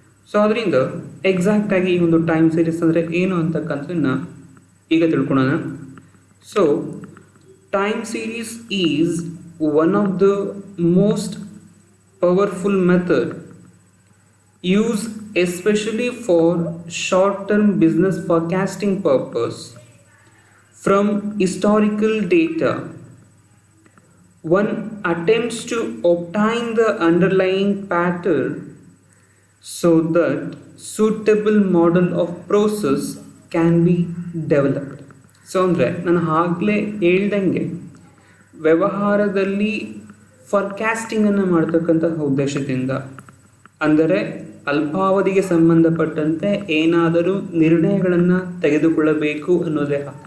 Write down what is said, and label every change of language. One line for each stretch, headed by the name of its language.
Kannada: So ಅದರಿಂದ ಎಕ್ಸಾಕ್ಟಾಗಿ ಈ ಒಂದು ಟೈಮ್ ಸೀರೀಸ್ ಅಂದರೆ ಏನು ಅಂತಕ್ಕಂಥದ್ದನ್ನು ಈಗ ತಿಳ್ಕೊಳ್ಳೋಣ.
English: So time series is one of the most powerful method use especially for short term business forecasting purpose. From historical data, one attempts to obtain the underlying pattern so that suitable model of process can be developed.
Kannada: So ಅಂದರೆ ನಾನು ಆಗಲೇ ಹೇಳ್ದಂಗೆ ವ್ಯವಹಾರದಲ್ಲಿ ಫಾರ್ಕಾಸ್ಟಿಂಗನ್ನು ಮಾಡ್ತಕ್ಕಂತಹ ಉದ್ದೇಶದಿಂದ, ಅಂದರೆ ಅಲ್ಪಾವಧಿಗೆ ಸಂಬಂಧಪಟ್ಟಂತೆ ಏನಾದರೂ ನಿರ್ಣಯಗಳನ್ನು ತೆಗೆದುಕೊಳ್ಳಬೇಕು ಅನ್ನೋದೇ.